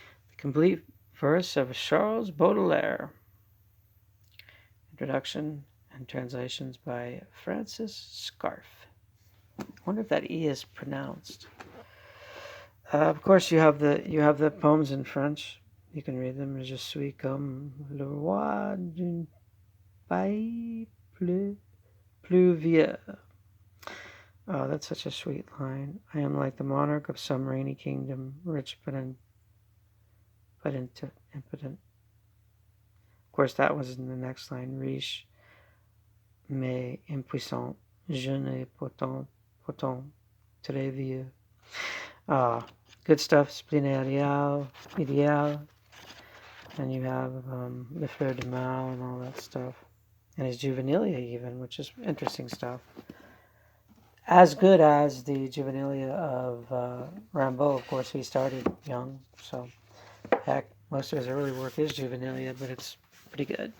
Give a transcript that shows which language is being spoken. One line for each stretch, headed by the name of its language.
English: The complete verse of Charles Baudelaire. Introduction and translations by Francis Scarf. I wonder if that E is pronounced. Of course, you have the poems in French. You can read them.
French: Je suis comme le roi d'un pays pluvieux.
English: Oh, that's such a sweet line. I am like the monarch of some rainy kingdom, rich but impotent. Of course, that was in the next line.
French: Riche mais impuissant, jeune et potent, très vieux.
English: Good stuff. Splenarial, Ideal. And you have Le Fleur de Mal and all that stuff. And his Juvenilia even, which is interesting stuff. As good as the Juvenilia of Rimbaud. Of course, he started young. So, heck, most of his early work is Juvenilia, but it's pretty good.